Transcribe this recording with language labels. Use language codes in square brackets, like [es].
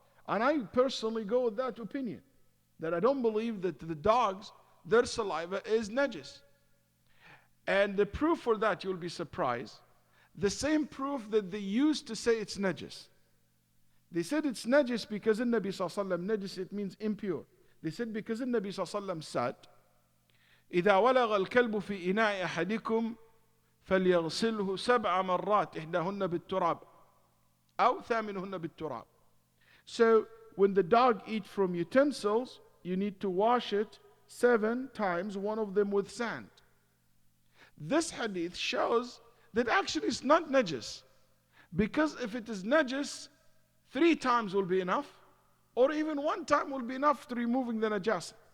[en] And I personally go with that opinion, that I don't believe that the dogs, their saliva is najis. And the proof for that, you'll be surprised, the same proof that they used to say it's najis. They said it's najis because in Nabi sallallahu alaihi wasallam, najis it means impure. They said because in Nabi sallallahu alaihi wasallam said, [ar] إذا ولغ الكلب في إناء أحدكم فليغسله 7 مرات إحداهن بالتراب أو ثامنهن بالتراب. [en] So when the dog eats from utensils, you need to wash it 7 times, one of them with sand. This hadith shows that actually it's not najis. Because if it is najis, 3 times will be enough, or even 1 time will be enough to removing the najasa.